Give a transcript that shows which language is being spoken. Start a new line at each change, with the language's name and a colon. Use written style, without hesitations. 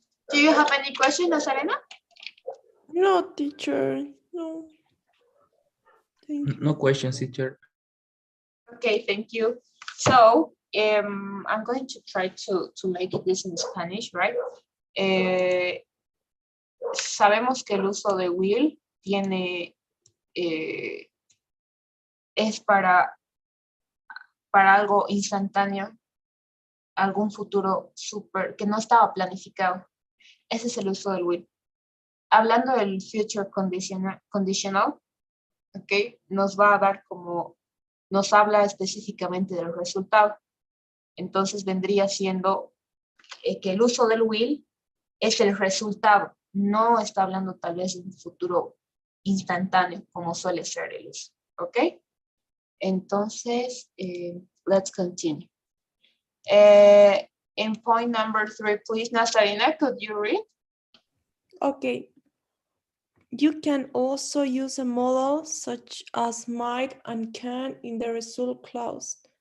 English: Do you have any question, Nazarena? No, teacher. No. Thank you. No questions, teacher. Okay, thank you. So I'm going to try to make this in Spanish, right?
Spanish: Sabemos que el uso de will tiene es para algo instantáneo, algún futuro súper que no estaba planificado. Ese es el uso del will. Hablando del future conditional, ok, nos va a dar como, nos habla específicamente del resultado. Entonces vendría siendo que el uso del will es el resultado. No está hablando tal vez de un futuro instantáneo como suele ser el uso.
English: ¿Ok?
Spanish: Entonces,
English: let's continue. In point number 3, please, Nazarena, could you read? Okay. You can also use a modal such as might and can in the result clause.